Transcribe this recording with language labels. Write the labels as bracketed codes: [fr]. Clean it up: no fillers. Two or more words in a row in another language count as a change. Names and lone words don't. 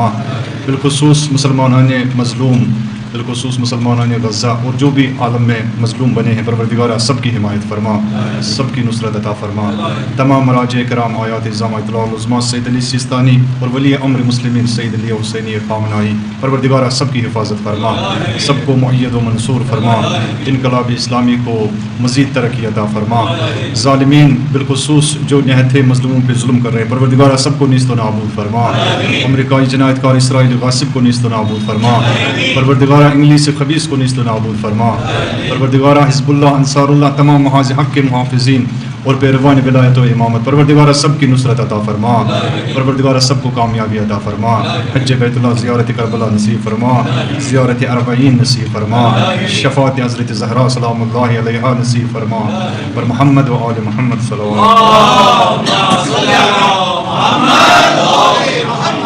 [ur] بالخصوص مسلمانان مظلوم، بالخصوص مسلمانان غزہ اور جو بھی عالم میں مظلوم بنے ہیں پروردگارہ سب کی حمایت فرما، سب کی نصرت عطا فرما، تمام مراجع کرام آیات اعظام اطلاع العظمیٰ سید علی سیستانی اور ولی امر مسلمین سید علی حسینی خامنائی پروردگارہ سب کی حفاظت فرما، سب کو مؤید و منصور فرما، انقلاب اسلامی کو مزید ترقی عطا فرما، ظالمین بالخصوص جو نہایت مظلوموں پہ ظلم کر رہے ہیں پروردگارہ سب کو نیست و نابود فرما، امریکائی جنایت کار اسرائیل غاصب کو نیست و نابود فرما، پروردگارہ انگلیس خبیث کو نیست و نابود فرما، پروردگارہ حزب اللہ، انصار اللہ، تمام محاذ حق کے محافظین اور پیروان ولایت و امامت پروردگارہ سب کی نصرت عطا فرما، پروردگارہ سب کو کامیابی عطا فرما، حج بیت اللہ، زیارت کربلا نصیب فرما، زیارت اربعین نصیب فرما، شفاعت حضرت زہرا [ar] سلام اللہ علیہ [ur] نصیب فرما، پر محمد و آل محمد [ar] صلی اللہ علیہ وسلم.